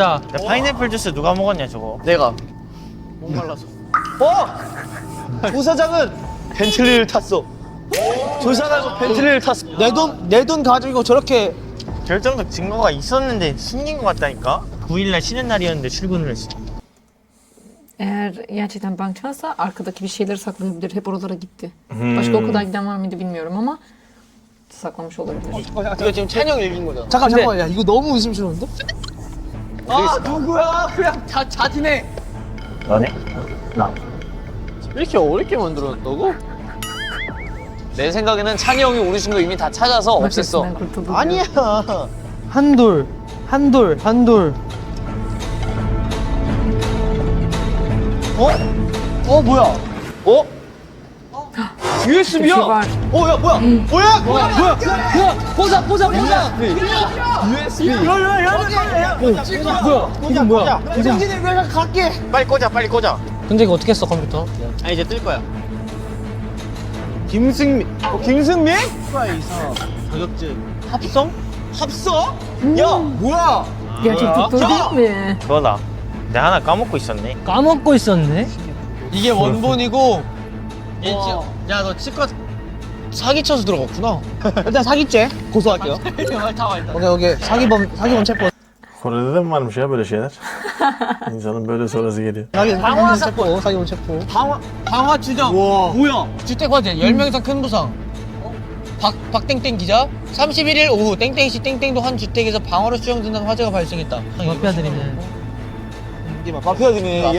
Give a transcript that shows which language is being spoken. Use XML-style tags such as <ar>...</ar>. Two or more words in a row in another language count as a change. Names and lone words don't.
<ko>야, 파인애플 주스 누가 먹었냐 저거? 내가 목말라서. 부사장은 벤틀리를 탔어. 조사장은 벤틀리를 탔어. 내 돈 가지고 저렇게 결정적 증거가 있었는데 숨긴 것 같다니까? 9일날 쉬는 날이었는데 출근을 했어.</ko> <tr>Eğer gerçekten bankçansa arkadaki bir şeyleri saklayabilir. Hep oralara gitti. Başka o kadar giden var mıydı bilmiyorum ama saklamış olabilir.</tr> <ko>이거 지금 찬이 형 읽은 거잖아. 잠깐. 야 이거 너무 의심스러운데? 누구야? 그냥 자진해. 너네? 나. 이렇게 어렵게 만들었다고? 내 생각에는 찬이 형이 우리 친구 이미 다 찾아서 없앴어.</ko> <tr>Ben kurtuldum.</tr> <ko>아니야. 한돌. 뭐야? USB야?</ko> <tr>Bir şey var.</tr> <ko>야 뭐야? 보자. USB. 뭐야? 정진이 내가 갈게. 빨리 꽂아. 근데 이거 어떻게 했어 컴퓨터? 이제 뜰 거야. 김승민? 합성? 야 뭐야?</ko> <tr>Gerçek doktor değil mi?</tr> <ko>그거다. 내가 하나 까먹고 있었네. 까먹고 있었네. 이게 원본이고. 야, 너 치과 사기쳐서 들어갔구나. 일단 사기죄 고소할게요. 오케이 사기범 체포.</ko> <tr>Kore'de de mi varmış ya böyle şeyler? İnsanın böyle sonrası geliyor.</tr> <ko>사기범 체포. 방화 추정. 뭐야? 주택 화재 10명 이상 큰 부상. 박땡땡 기자 31일 오후 땡땡시 땡땡도 한 주택에서 방화로 수정된다는 화재가 발생했다. 마피아들이네. 마피아들이네.</ko>